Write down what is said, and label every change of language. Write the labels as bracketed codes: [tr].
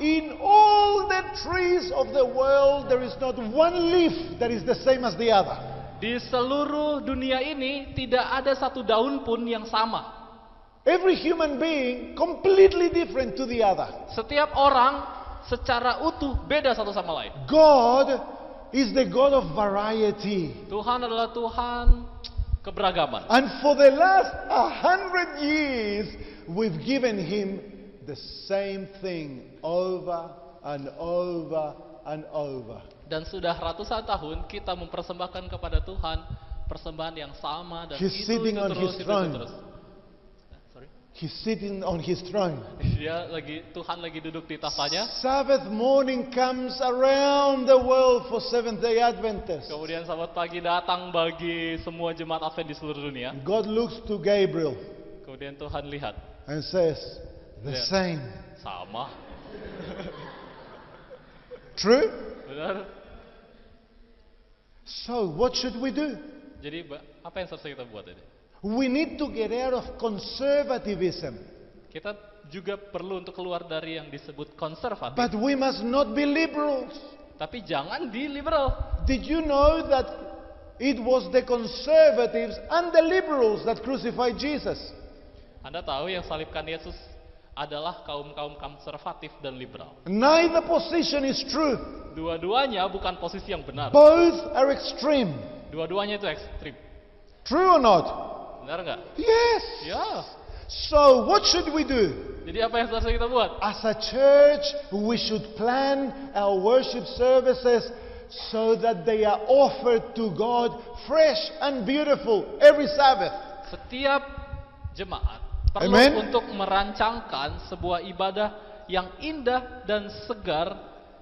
[en] In all the trees of the world, there is not one leaf that is the same as the other. [id] Di seluruh dunia ini tidak ada satu daun pun yang sama. [en] Every human being completely different to the other. [id] Setiap orang secara utuh beda satu sama lain. [en] God is the God of variety. [id] Tuhan adalah Tuhan keberagaman. [en] And for the last 100 years, we've given Him the same thing over and over and over. [id] Dan sudah ratusan tahun kita mempersembahkan kepada Tuhan persembahan yang sama dan [en] He's sitting on His throne. [id] terus. Sorry. [en] He's sitting on His throne. [id] Tuhan lagi duduk di tahtanya. [en] Sabbath morning comes around the world for Seventh-day Adventists. [id] Kemudian sabat pagi datang bagi semua jemaat Advent di seluruh dunia. [en] God looks to Gabriel [id] Kemudian Tuhan lihat, [en] and says, the Yeah. same. [id] sama. [en] True? [id] Benar? [en] So what should we do? [id] Jadi apa yang harus kita buat ini? [en] We need to get out of conservatism. [id] Kita juga perlu untuk keluar dari yang disebut konservatif. [en] But we must not be liberals. [id] Tapi jangan di liberal. [en] Did you know that it was the conservatives and the liberals that crucified Jesus? [id] Anda tahu yang salibkan Yesus adalah kaum-kaum konservatif dan liberal. [en] Neither position is true. [id] Dua-duanya bukan posisi yang benar. [en] Both are extreme. [id] Dua-duanya itu ekstrim. [en] True or not? [id] Benar nggak? [en] Yes. [id] Ya. [en] So what should we do? [id] Jadi apa yang harus kita buat? [en] As a church, we should plan our worship services so that they are offered to God fresh and beautiful every Sabbath. [id] Setiap jemaat perlu [en] Amen. [id] untuk merancangkan sebuah ibadah yang indah dan segar,